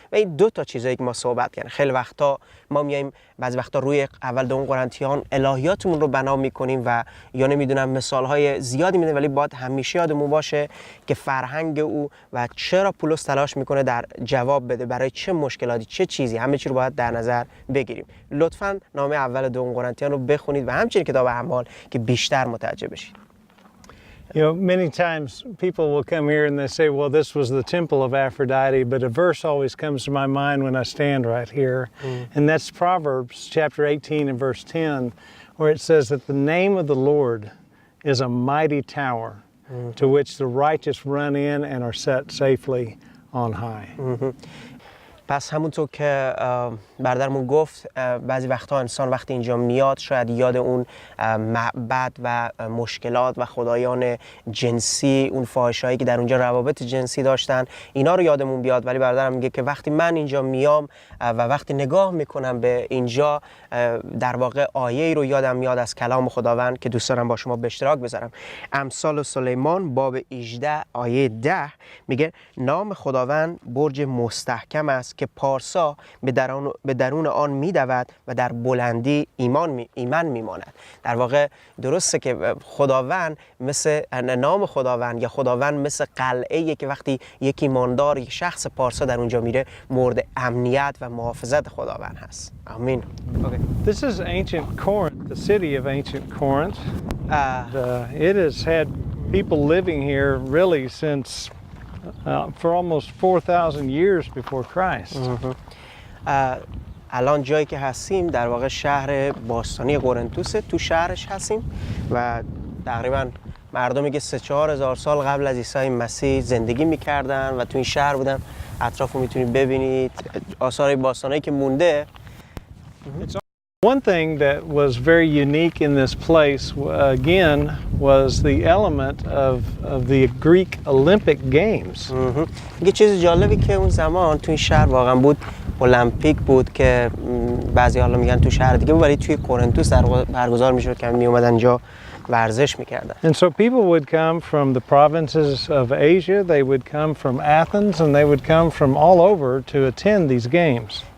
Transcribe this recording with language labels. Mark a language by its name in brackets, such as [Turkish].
[Persian] و این دو تا چیزایی که ما صحبت کردیم خیلی وقتا ما میایم بعضی وقتا روی اول دوم قرنتیان الهیاتمون رو بنا میکنیم و یا نمیدونم مثالهای زیادی میدیم، ولی باید همیشه یادمون باشه که فرهنگ او و چرا پولس تلاش میکنه در جواب بده برای چه مشکلاتی چه چیزی، همه چی رو باید در نظر بگیریم. لطفاً نامه اول دوم قرنتیان رو بخونید و همچنین کتاب اعمال که بیشتر متوجه بشید. [English] You know, many times people will come here and they say, well, this was the temple of Aphrodite, but a verse always comes to my mind when I stand right here, and that's Proverbs chapter 18 and verse 10, where it says that the name of the Lord is a mighty tower to which the righteous run in and are set safely on high. [Persian] پس همونطور که برادرمون گفت بعضی وقتا انسان وقتی اینجا میاد شاید یاد اون معبد و مشکلات و خدایان جنسی، اون فاحشه‌ای که در اونجا روابط جنسی داشتن، اینا رو یادمون بیاد. ولی برادرم میگه که وقتی من اینجا میام و وقتی نگاه میکنم به اینجا در واقع آیه‌ای رو یادم میاد از کلام خداوند که دوست دارم با شما به اشتراک بذارم. امثال سلیمان باب 18 آیه 10 میگه نام خداوند برج مستحکم است که پارسا به درون آن میدود و در بلندی ایمن میماند. در واقع درسته که خداوند مثل نام خداوند یا خداوند مثل قلعه‌ای که وقتی یک ایماندار یک شخص پارسا در اونجا میره مورد امنیت و محافظت خداوند هست. آمین. [English] Okay. This is ancient Corinth, the city of ancient Corinth. It has had people living here really since for almost 4,000 years before Christ. [Persian] الان جایی که هستیم در واقع شهر باستانی قرنتس، تو شهرش هستیم و تقریبا مردمی که 3-4 هزار سال قبل از عیسی مسیح زندگی میکردن و تو این شهر بودن. اطراف رو میتونید ببینید آثار باستانی که مونده. [English] One thing that was very unique in this place, again, was the element of the Greek Olympic Games. [Persian] یه چیز جالبی که اون زمان توی شهر واقعا بود المپیک بود که بعضی حالا میگن تو شهر دیگه بود ولی توی کورنتوس برگزار میشد که می اومدن اینجا ورزش میکردن. [English] And so people would come from the provinces of Asia, they would come from Athens, and they would come from all over to attend these games.